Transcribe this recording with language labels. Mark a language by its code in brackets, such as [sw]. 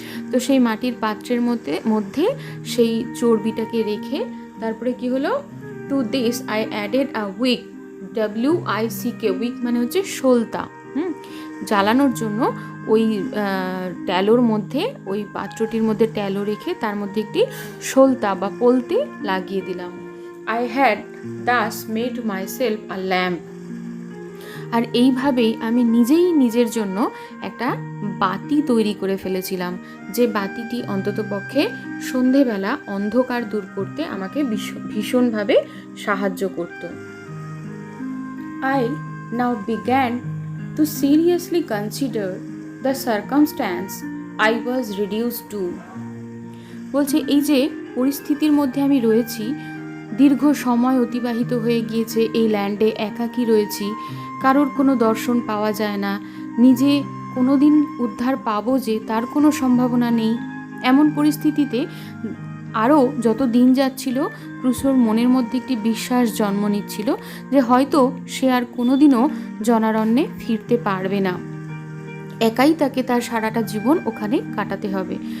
[bn] তো সেই মাটির পাত্রের মধ্যে সেই চর্বিটাকে রেখে তারপরে কি হলো, [en] to this I added a wick, [bn] WICK, week মানে হচ্ছে সলতা। জ্বালানোর জন্য ওই ট্যালোর মধ্যে, ওই পাত্রটির মধ্যে ট্যালো রেখে তার মধ্যে একটি সলতা বা পলতে লাগিয়ে দিলাম। [en] I had thus made myself a lamp. [bn] আর এইভাবেই আমি নিজেই নিজের জন্য একটা বাতি তৈরি করে ফেলেছিলাম, যে বাতিটি অন্ততপক্ষে সন্ধেবেলা অন্ধকার দূর করতে আমাকে ভীষণভাবে সাহায্য করত। [en] I now began to seriously consider the circumstance I was reduced to. [bn] বলছে এই যে পরিস্থিতির মধ্যে আমি রয়েছি, দীর্ঘ সময় অতিবাহিত হয়ে গিয়েছে এই ল্যান্ডে, একাকী রয়েছি, কারোর কোনো দর্শন পাওয়া যায় না, নিজে কোনো দিন উদ্ধার পাবো যে তার কোনো সম্ভাবনা নেই। এমন পরিস্থিতিতে আরও যত দিন যাচ্ছিল, ক্রুসোর মনের মধ্যে একটি বিশ্বাস জন্ম নিচ্ছিল যে হয়তো সে আর কোনো দিনও জনারণ্যে ফিরতে পারবে না, একাই তাকে তার সারাটা জীবন ওখানে কাটাতে হবে।